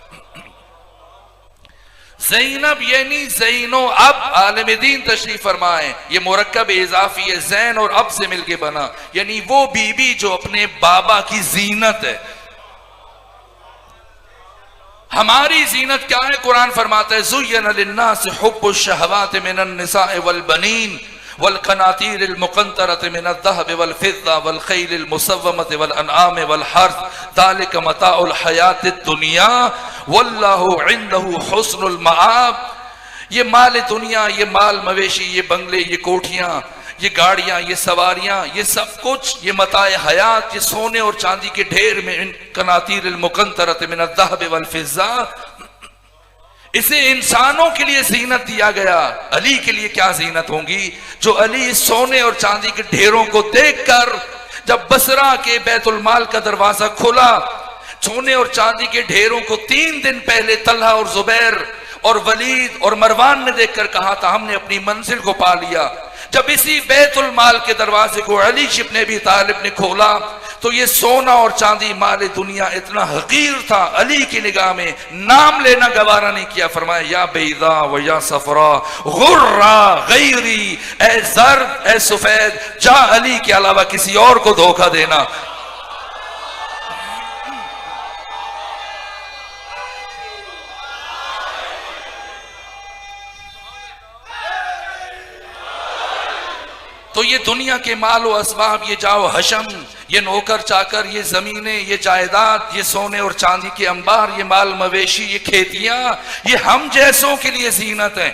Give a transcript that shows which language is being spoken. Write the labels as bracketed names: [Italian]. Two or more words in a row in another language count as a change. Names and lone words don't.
[Urdu] زینب یعنی زین و اب، عالم دین تشریف فرمائے، یہ مرکب اضافی ہے، زین اور اب سے ملکے بنا، یعنی وہ بی بی جو اپنے بابا کی زینت ہے. ہماری زینت کیا ہے? قرآن فرماتا ہے, [Arabic] زين للناس حب الشهوات من النساء والبنين والقناطير المقنطرة من الذهب والفضة والخيل المسومة والأنعام والحرث ذلك متاع الحياة الدنيا والله عنده حسن المآب. [Urdu] یہ مال دنیا، یہ مال مویشی، یہ بنگلے، یہ کوٹھیاں، یہ گاڑیاں، یہ سواریاں، یہ سب کچھ، یہ متاع حیات، یہ سونے اور چاندی کے ڈھیر میں، ان [Arabic] قناطير المقنطرة من الذهب والفضة, [Urdu] اسے انسانوں کے لیے زینت دیا گیا، علی کے لیے کیا زینت ہوں گی? جو علی سونے اور چاندی کے ڈھیروں کو دیکھ کر جب بصرہ کے بیت المال کا دروازہ کھولا، سونے اور چاندی کے ڈھیروں کو 3 دن پہلے طلحہ اور زبیر اور ولید اور مروان نے دیکھ کر کہا تھا ہم نے اپنی منزل کو پا لیا. جب اسی بیت المال کے دروازے کو علی ابن ابی طالب نے کھولا تو یہ سونا اور چاندی مال دنیا اتنا حقیر تھا، علی کی نگاہ میں نام لینا گوارا نہیں کیا. فرمایا [Arabic] يا بيضاء ويا صفراء غري غيري, [Urdu] اے زرد اے سفید، جا علی کے علاوہ کسی اور کو دھوکا دینا. تو یہ دنیا کے مال و اسباب، یہ جاہ و حشم، یہ نوکر چاکر، یہ زمینیں، یہ جائیداد، یہ سونے اور چاندی کے انبار، یہ مال مویشی، یہ کھیتیاں، یہ ہم جیسوں کے لیے زینت ہے.